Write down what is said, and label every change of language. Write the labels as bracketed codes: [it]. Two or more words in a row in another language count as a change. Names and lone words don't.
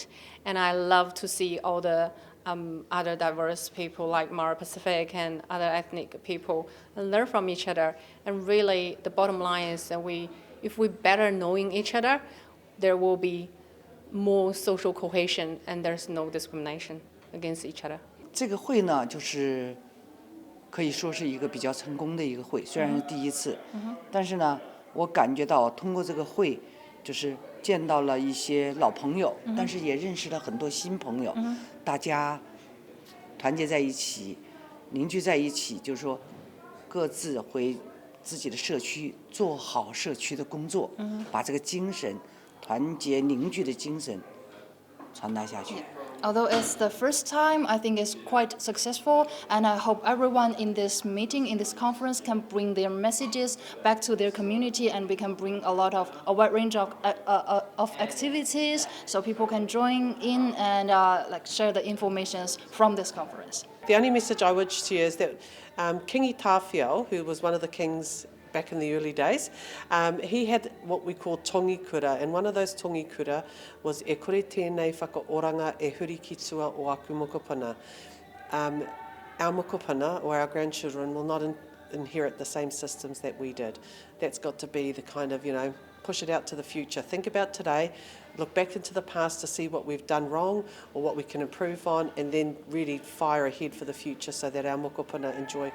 [en] And I love to see all the other diverse people like Mara Pacific and other ethnic people and learn from each other. And really, the bottom line is that if we better knowing each other, there will be more social cohesion and there's no discrimination against each other. [zh] 这个会呢，就是可以说是一个比较成功的一个会，虽然是第一次，但是呢，我感觉到通过这个会，就是见到了一些老朋友，但是也认识了很多新朋友，大家团结在一起，凝聚在一起，就是说各自回自己的社区做好社区的工作，把这个精神、团结凝聚的精神传达下去。 [en] Although it's the first time, I think it's quite successful, and I hope everyone in this meeting, in this conference, can bring their messages back to their community, and we can bring a wide range of activities, so people can join in and share the information from this conference. The only message I would share is that Kingi Tawhiao, who was one of the kings back in the early days, he had what we call [mi] tongi kura, [en] and one of those tongi kura was [mi] e kore tēnei whakaoranga e huri ki tua o aku mokopuna. [en] Our mokopuna, or our grandchildren, will not inherit the same systems that we did. That's got to be the kind of, push it out to the future. Think about today, look back into the past to see what we've done wrong or what we can improve on, and then really fire ahead for the future so that our mokopuna enjoy.